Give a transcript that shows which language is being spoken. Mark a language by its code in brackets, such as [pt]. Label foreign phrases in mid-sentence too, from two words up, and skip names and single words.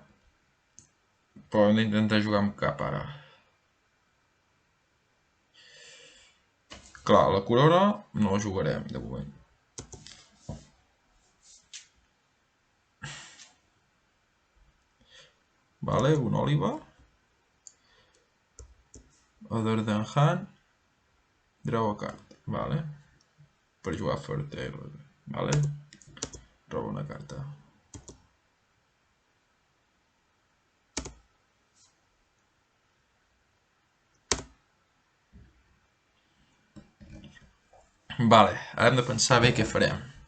[ca] Però hem d'intentar jugar amb cap ara. Clar, la corona no la jugarem de moment. Vale, un òliba. [en] Other than hand. Draw a card. [ca] Vale. Per jugar Fairtail. Vale. Roba una carta. Vale, ara hem de pensar bé què farem.